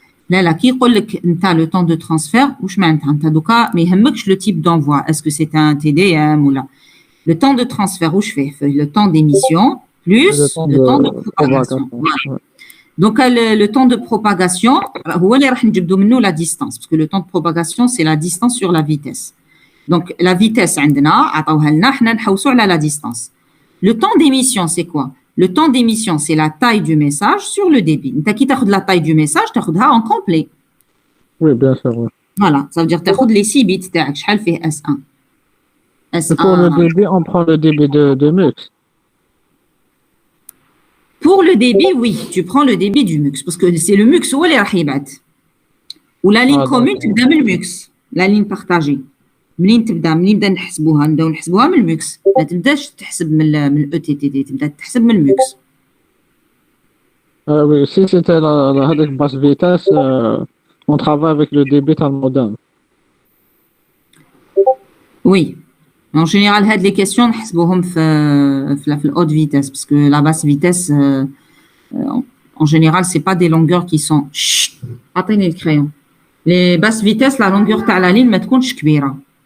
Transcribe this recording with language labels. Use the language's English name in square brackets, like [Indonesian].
[French] Là, qui dit le temps de transfert, [Arabic] واش معناتها انت دوكا ما يهمكش [French] le type d'envoi, est-ce que c'est un TDM ou là. Le temps de transfert [Arabic] واش فيه [French] le temps d'émission plus le temps de propagation. Voilà. Donc le temps de propagation [Arabic] هو اللي راح نجبدوا منه [French] la distance, parce que le temps de propagation c'est la distance sur la vitesse. Donc la vitesse [Arabic] عندنا عطاوها لنا حنا نحوسوا على [French] la distance. Le temps d'émission c'est quoi? Le temps d'émission, c'est la taille du message sur le débit. Tu as la taille du message, tu as en complet. Oui, bien sûr. Oui. Voilà, ça veut dire que tu as les 6 bits. Tu as fait S1. S1. Pour le débit, on prend le débit de MUX. Pour le débit, oui, tu prends le débit du MUX. Parce que c'est le MUX ou les rahibat. Ou la ligne commune, tu donnes le MUX. La ligne partagée. [Arabic] منين نبدا نحسبوها من الميكس ما تبداش تحسب من الاو تي تي دي تبدا تحسب من الميكس [French] oui si c'était [Arabic] هذيك [French] basse vitesse on travaille avec le débit [Arabic] تاع المودم [French] oui en général هاد les questions [Arabic] نحسبوهم في [French] الhaute vitesse parce que la basse vitesse en général c'est pas des longueurs qui sont [Arabic] عطيني الكرايون [French] les basses vitesses la longueur تاع la ligne [Arabic] ما تكونش كبيره.